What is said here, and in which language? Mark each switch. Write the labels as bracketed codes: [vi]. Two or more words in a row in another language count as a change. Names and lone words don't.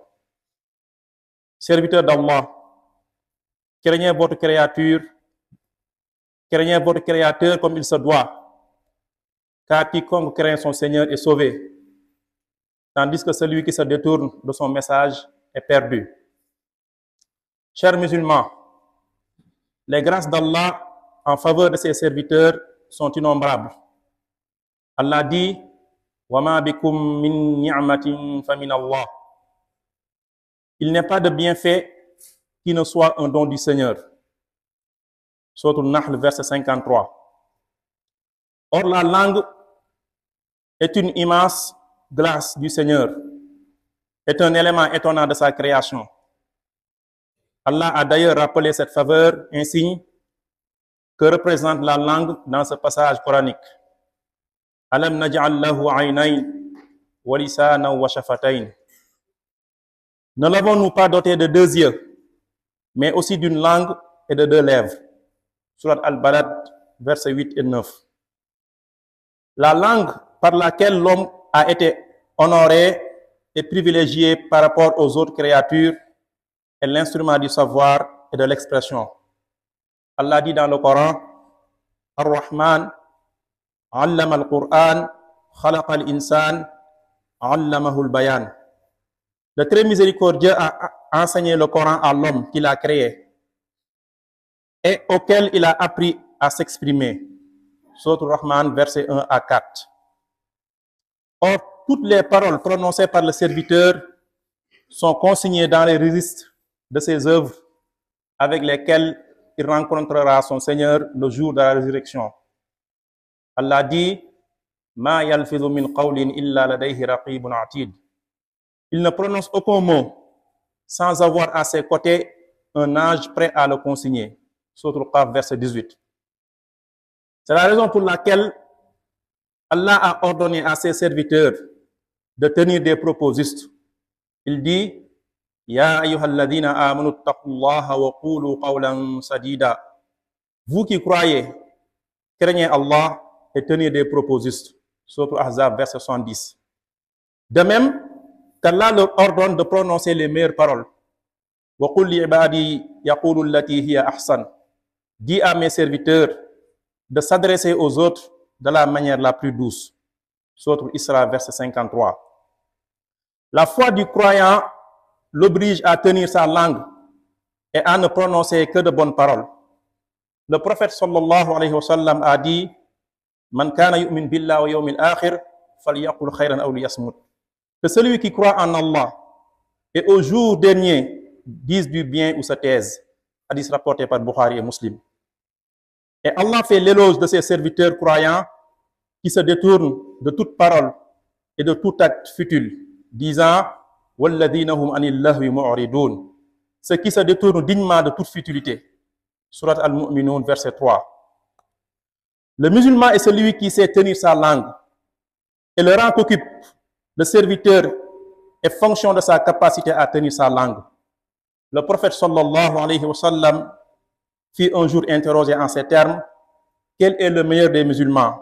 [fr] Serviteurs d'Allah, craignez votre créateur comme il se doit, car quiconque craint son Seigneur est sauvé, tandis que celui qui se détourne de son message est perdu. Chers musulmans, les grâces d'Allah en faveur de ses serviteurs sont innombrables. Allah dit: [ar] وما بكم من نعمة فمن الله. [fr] Il n'est pas de bienfait qui ne soit un don du Seigneur. Sourate An-Nahl, verset 53. Or, la langue est une immense grâce du Seigneur, est un élément étonnant de sa création. Allah a d'ailleurs rappelé cette faveur ainsi que représente la langue dans ce passage coranique. [ar] ألم نجعل له عينين ولسانا وشفتين. [fr] Ne l'avons-nous pas doté de deux yeux, mais aussi d'une langue et de deux lèvres? Sourate Al-Balad, versets 8 et 9. La langue par laquelle l'homme a été honoré et privilégié par rapport aux autres créatures est l'instrument du savoir et de l'expression. Allah dit dans le Coran: [ar] الرحمن علم القرآن خلق الإنسان علمه البيان. [fr] Le très miséricordieux a enseigné le Coran à l'homme qu'il a créé et auquel il a appris à s'exprimer. Sourate Ar-Rahman, versets 1 à 4. Or, toutes les paroles prononcées par le serviteur sont consignées dans les registres de ses œuvres avec lesquelles il rencontrera son Seigneur le jour de la résurrection. Allah dit: [ar] ما يلفظ من قول إلا لديه رقيب عتيد. [fr] Il ne prononce aucun mot sans avoir à ses côtés un ange prêt à le consigner. Sourate Al-Qaf, verset 18. C'est la raison pour laquelle Allah a ordonné à ses serviteurs de tenir des propos justes. Il dit: [ar] يا أيها الذين آمنوا اتقوا الله وقولوا قولا سديدا. [fr] Vous qui croyez, craignez Allah et tenez des propos justes. Sourate Al-Ahzab, verset 70. De même qu'Allah leur ordonne de prononcer les meilleures paroles. [ar] وقل لعبادي يقولوا التي هي أحسن. [fr] Dis à mes serviteurs de s'adresser aux autres de la manière la plus douce. Sourate Isra, verset 53. La foi du croyant l'oblige à tenir sa langue et à ne prononcer que de bonnes paroles. Le prophète [ar] صلى الله عليه وسلم [fr] a dit: [ar] من كان يؤمن بالله واليوم الآخر فليقل خيرا أو ليصمت. [fr] Que celui qui croit en Allah et au jour dernier dise du bien ou se taise. Hadith rapporté par Bukhari et Muslim. Et Allah fait l'éloge de ses serviteurs croyants qui se détournent de toute parole et de tout acte futile, disant: [ar] والذين هم عن اللغو معرضون. [fr] Ceux qui se détournent dignement de toute futilité. Sourate Al-Mu'minun, verset 3. Le musulman est celui qui sait tenir sa langue et le rang qu'occupe le serviteur est fonction de sa capacité à tenir sa langue. Le prophète [ar] صلى الله عليه وسلم [fr] fut un jour interrogé en ces termes: quel est le meilleur des musulmans?